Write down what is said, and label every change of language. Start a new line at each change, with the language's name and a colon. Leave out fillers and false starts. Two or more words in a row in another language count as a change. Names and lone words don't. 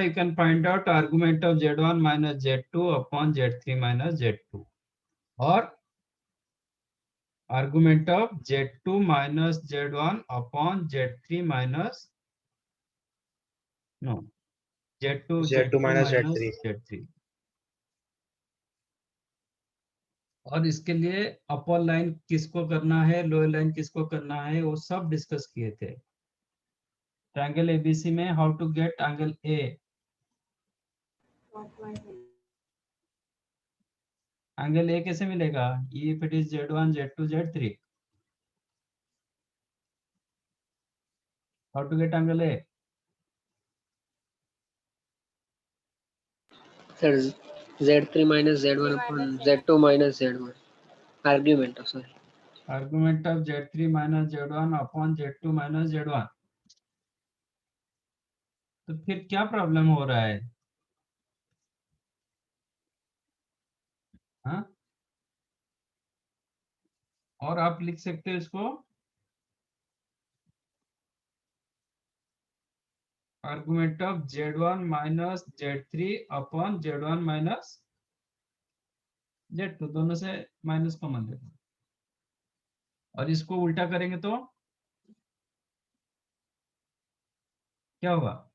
English: you can find out argument of z1 minus z2 upon z3 minus z2, or argument of z2 minus z1 upon z3 minus, no, z2 Z2 minus minus Z3. z3।
Hindi: और इसके लिए
English: upper line
Hindi: किसको करना है,
English: lower line
Hindi: किसको करना है, वो सब डिस्कस किए थे।
English: triangle ABC में how to get angle A.
Hindi: एंगल ए कैसे मिलेगा?
English: if it is z1 z2 z3, how to get angle A? सर Z3 minus Z1 upon Z2 minus Z1. Argument, sorry. argument of z3 minus z1 upon z2 minus z1 अपॉन z2 minus z1।
Hindi: तो फिर क्या प्रॉब्लम हो रहा है? हाँ, और आप लिख सकते हो इसको
English: argument of z1 minus z3 upon z1 minus z2,
Hindi: दोनों से
English: minus common
Hindi: ले लो, और इसको उल्टा करेंगे तो क्या होगा?